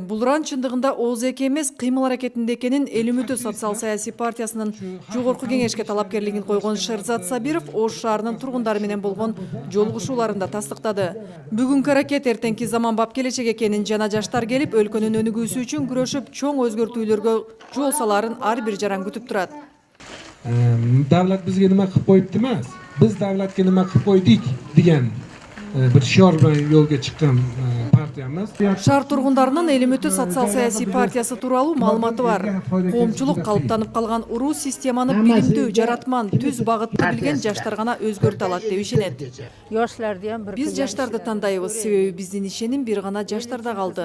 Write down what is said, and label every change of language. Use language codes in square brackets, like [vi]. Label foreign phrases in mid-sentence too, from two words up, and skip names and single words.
[ky] Булран чындыгында ОЗК эмес, кыймыл аракетинде экенин Эл үмүтү социал-саясий партиясынын жогорку кеңешке талапкерлигин койгон Шерзат Сабиров Ош шаарынын тургундары менен болгон жолугушууларында тастыктады. Бүгүнкү аракет эртеңки заманбап келечек экенин жана жаштар келип өлкөнүн өнүгүүсү үчүн күрөшүп, чоң өзгөртүүлөргө жол саларын ар бир жаран күтүп турат. [uz] Davlat bizga nima qilib qo'yibdi emas, biz davlatga nima qilib qo'ydik degan bir shior bilan yo'lga chiqqan partiyamiz. [ky] Шаар тургундарынын Эл үмүтү социал-саясий партиясы тууралуу маалыматы бар. Коомчулук калыптанып калган уруу системаны билимдүү, жаратман, түз багытты билген жаштар гана өзгөртө алат деп ишенет. Биз жаштарды тандайбыз, себеби биздин ишеним бир гана жаштарда калды.